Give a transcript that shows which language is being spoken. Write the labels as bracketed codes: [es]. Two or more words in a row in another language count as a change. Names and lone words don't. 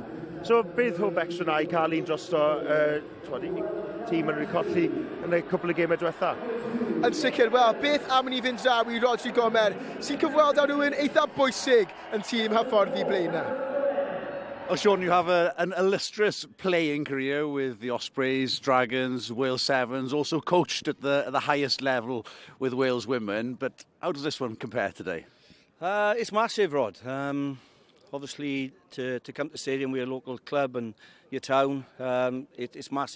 [cy] So, beth hwb extra na I cael un drosto tîm yn recolli yn y cwpl o gemau diwetha? Yn sicr, wel, beth am ni fynd draw I Rodri Gomer sy'n cyfweld â rhywun eitha bwysig yn tîm hyfforddi Blaenau? [en] Well, Sean, you have an illustrious playing career with the Ospreys, Dragons, Wales Sevens, also coached at the highest level with Wales women. But how does this one compare today? It's massive, Rod. Obviously, to come to the stadium with a local club and your town, it's massive.